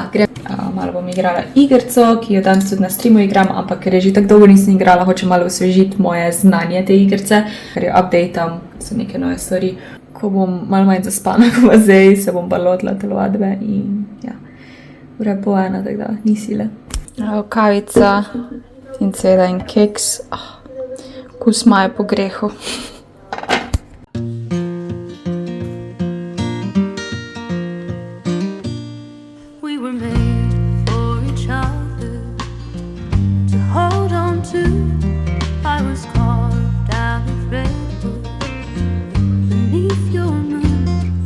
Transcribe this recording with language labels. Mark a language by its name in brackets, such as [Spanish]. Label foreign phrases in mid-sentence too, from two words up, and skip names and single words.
[Slovenian] Grem, malo bom igrala igrico, ki jo danes tudi na streamu igram, ampak ker je že tako dolgo nisem igrala, hočem malo osvežiti moje znanje te igrice, ker jo updateam, so neke nove stvari. Ko bom malo manj zaspana, ko pa zdaj se bom pa lotila telovadbe in ja, ura po ena, tako da ni sile. Kavica in seveda en keks. Kus imajo po grehu. [English] We were made for each other to hold on to. I was carved out of redwood beneath your moon.